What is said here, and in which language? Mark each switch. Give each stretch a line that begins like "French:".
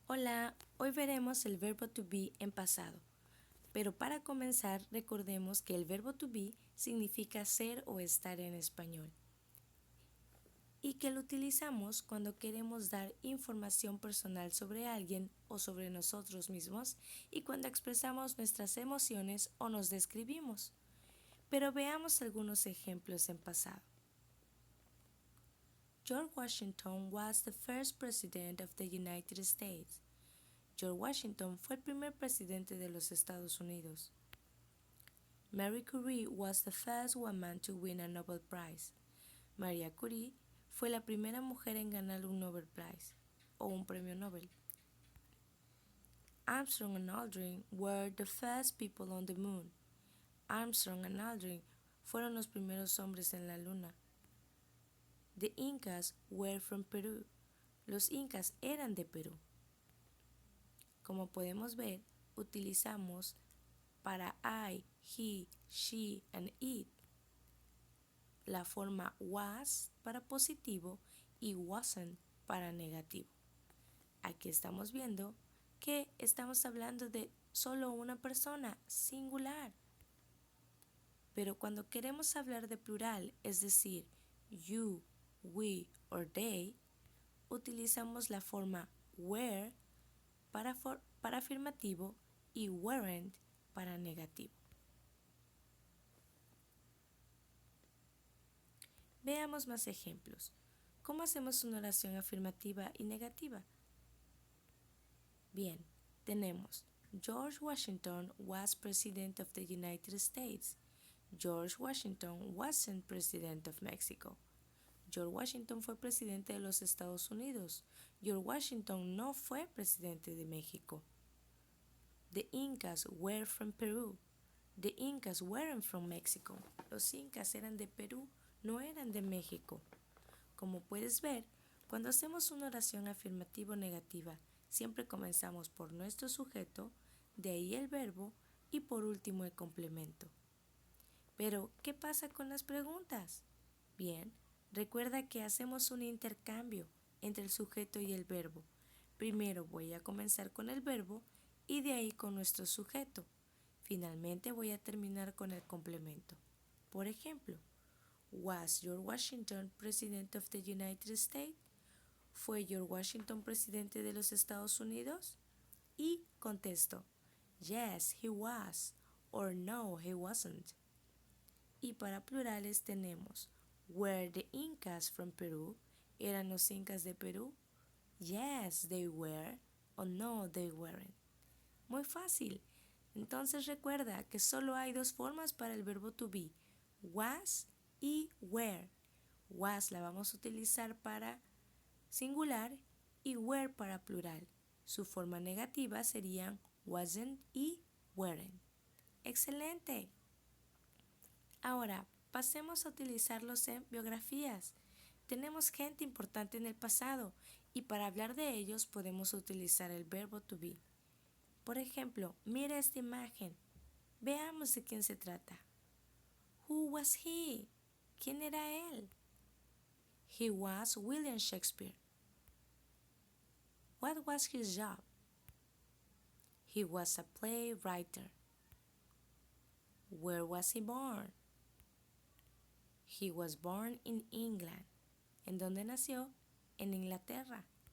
Spanish: Hola, hoy veremos el verbo to be en pasado. Pero para comenzar, recordemos que el verbo to be significa ser o estar en español y que lo utilizamos cuando queremos dar información personal sobre alguien o sobre nosotros mismos y cuando expresamos nuestras emociones o nos describimos. Pero veamos algunos ejemplos en pasado.
English: George Washington was the first president of the United States.
Spanish: George Washington fue el primer presidente de los Estados Unidos.
English: Marie Curie was the first woman to win a Nobel Prize.
Spanish: María Curie fue la primera mujer en ganar un Nobel Prize o un premio Nobel.
English: Armstrong and Aldrin were the first people on the moon.
Spanish: Armstrong and Aldrin fueron los primeros hombres en la luna.
English: The Incas were from Peru.
Spanish: Los incas eran de Perú. Como podemos ver, utilizamos para I, he, she and it la forma was para positivo y wasn't para negativo. Aquí estamos viendo que estamos hablando de solo una persona, singular. Pero cuando queremos hablar de plural, es decir, you, we or they, utilizamos la forma were para afirmativo y weren't para negativo. Veamos más ejemplos. ¿Cómo hacemos una oración afirmativa y negativa?
English: Bien, tenemos George Washington was President of the United States. George Washington wasn't President of Mexico.
Spanish: George Washington fue presidente de los Estados Unidos. George Washington no fue presidente de México.
English: The Incas were from Peru. The Incas weren't from Mexico.
Spanish: Los incas eran de Perú, no eran de México. Como puedes ver, cuando hacemos una oración afirmativa o negativa, siempre comenzamos por nuestro sujeto, de ahí el verbo y por último el complemento. Pero, ¿qué pasa con las preguntas? Bien, recuerda que hacemos un intercambio entre el sujeto y el verbo. Primero voy a comenzar con el verbo y de ahí con nuestro sujeto. Finalmente voy a terminar con el complemento. Por ejemplo, Was George Washington President of the United States? ¿Fue George Washington presidente de los Estados Unidos? Y contesto, Yes, he was, or No, he wasn't. Y para plurales tenemos, Were the Incas from Peru? ¿Eran los incas de Perú? Yes, they were, or No, they weren't. Muy fácil. Entonces recuerda que solo hay dos formas para el verbo to be, was y were. Was la vamos a utilizar para singular y were para plural. Su forma negativa serían wasn't y weren't. ¡Excelente! Ahora, pasemos a utilizarlos en biografías. Tenemos gente importante en el pasado y para hablar de ellos podemos utilizar el verbo to be. Por ejemplo, mira esta imagen. Veamos de quién se trata.
English: Who was he? ¿Quién era él? He was William Shakespeare. What was his job? He was a playwright. Where was he born? He was born in England. ¿En dónde nació? En Inglaterra.